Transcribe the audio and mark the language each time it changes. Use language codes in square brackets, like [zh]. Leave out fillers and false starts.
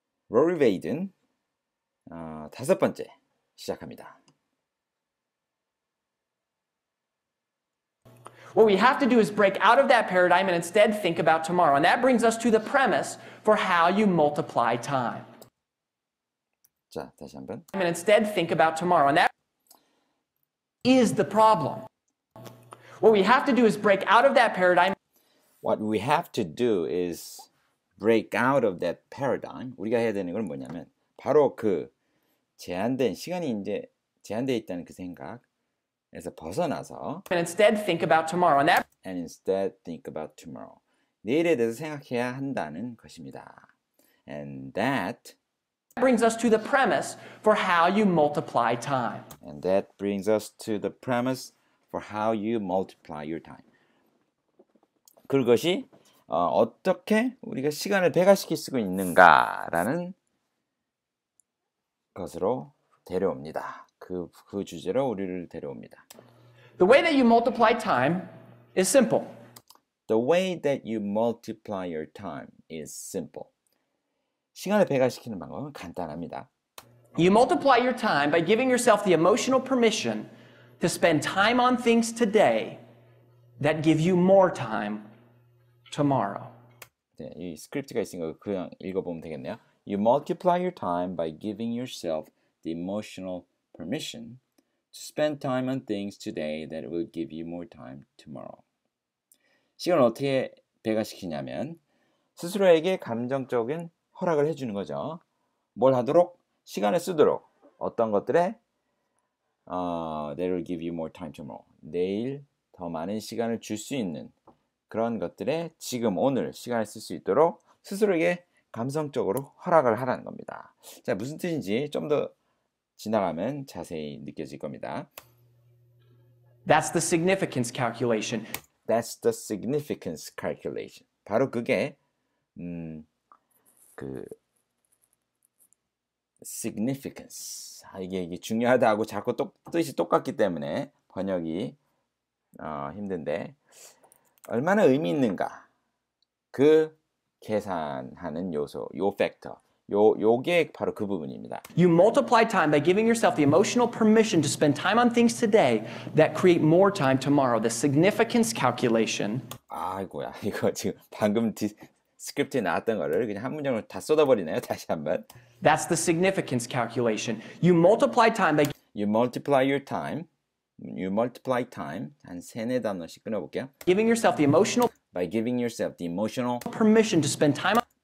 [ko] Rory Vaden 다섯 번째 시작합니다. [en] What we have to do is break out of that paradigm and instead think about tomorrow. And that brings us to the premise for how you multiply time. [ko] 자, 다시 한번. [en] And instead think about tomorrow. And that is the problem. What we have to do is break out of that paradigm. What we have to do is break out of that paradigm. [ko] 우리가 해야 되는 건 뭐냐면 바로 그 제한된 시간이 이제 제한되어 있다는 그 생각에서 벗어나서 [en] And instead think about tomorrow. And instead think about tomorrow. [ko] 내일에 대해서 생각해야 한다는 것입니다. [en] And that brings us to the premise for how you multiply time. And that brings us to the premise for how you multiply your time. [ko] 그것이 어떻게 우리가 시간을 배가시킬 수 있는가라는 것으로 데려옵니다. 그 주제로 우리를 데려옵니다. [en] The way that you multiply time is simple. The way that you multiply your time is simple. [ko] 시간을 배가시키는 방법은 간단합니다. [en] You multiply your time by giving yourself the emotional permission to spend time on things today that give you more time tomorrow. [ko] 네, 이 스크립트가 있으니까 그냥 읽어보면 되겠네요. [en] You multiply your time by giving yourself the emotional permission to spend time on things today that will give you more time tomorrow. [ko] 시간을 어떻게 배가시키냐면 스스로에게 감정적인 허락을 해주는 거죠. 뭘 하도록? 시간을 쓰도록. 어떤 것들에 [en] that will give you more time tomorrow. [ko] 내일 더 많은 시간을 줄 수 있는 그런 것들에 지금 오늘 시간을 쓸 수 있도록 스스로에게 감성적으로 허락을 하라는 겁니다. 자, 무슨 뜻인지 좀 더 지나가면 자세히 느껴질 겁니다. [en] That's the significance calculation. That's the significance calculation. [ko] 바로 그게 significance. 이게 중요하다고 자꾸 뜻이 똑같기 때문에 번역이 힘든데 얼마나 의미 있는가 그 계산하는 요소, 요 팩터, 요게 바로 그 부분입니다. [en] You multiply time by giving yourself the emotional permission to spend time on things today that create more time tomorrow. The significance calculation. [ko] 아이고야, 이거 지금 방금 스크립트에 나왔던 거를 그냥 한 문장으로 다 쏟아버리네요. 다시 한번. [en] That's the significance calculation. You multiply time by You multiply your time. You multiply time. [ko] 한 3-4단어씩 끊어볼게요. [en] giving yourself the emotional By giving yourself the emotional permission to spend time